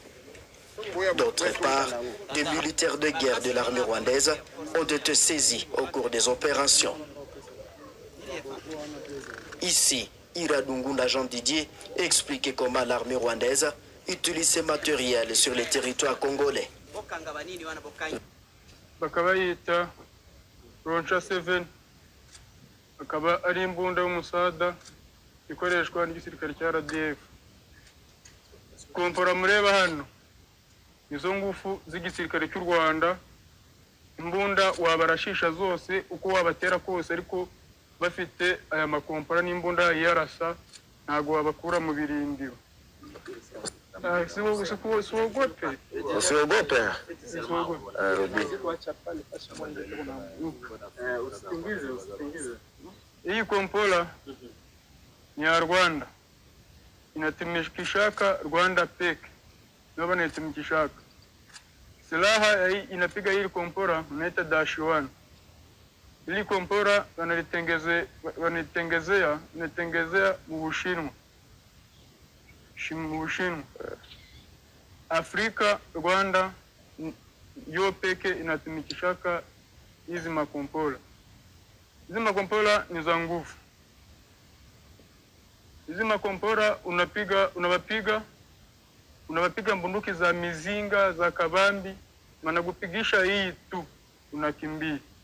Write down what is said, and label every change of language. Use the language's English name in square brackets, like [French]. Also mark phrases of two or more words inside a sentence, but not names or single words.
[French] D'autre part, des militaires de guerre de l'armée rwandaise ont été saisis au cours des opérations. Ici, Iradungunda Jean Didier explique comment l'armée rwandaise utilise ces matériels sur les territoires congolais. [Kinyarwanda] Bakaba yita Roncha 7 akaba ari imbunda y'umusada ikoreshwa n'igisirikare cya RDF. Kompora mureba hano izo ngufu z'igisirikare cy'u Rwanda, imbunda wabarashisha zose uko wabatera kose, ariko bafite aya makompora n'imbunda yarasa ntago wabakura mu birindiro. [Swahili] Hii kompola ni ya Rwanda, inatumikishaka Rwanda peke, ndio wanatumikishaka. Silaha hii inapiga hii kompora unaita -1. Hili kompora wanalitengezea mu Bushinwa. Afrika, Rwanda yo peke inatumikishaka hizi makompola. Hizi makompola ni za nguvu. Hizi makompola unawapiga bunduki za mizinga za kabambi, wanakupigisha hii tu unakimbia.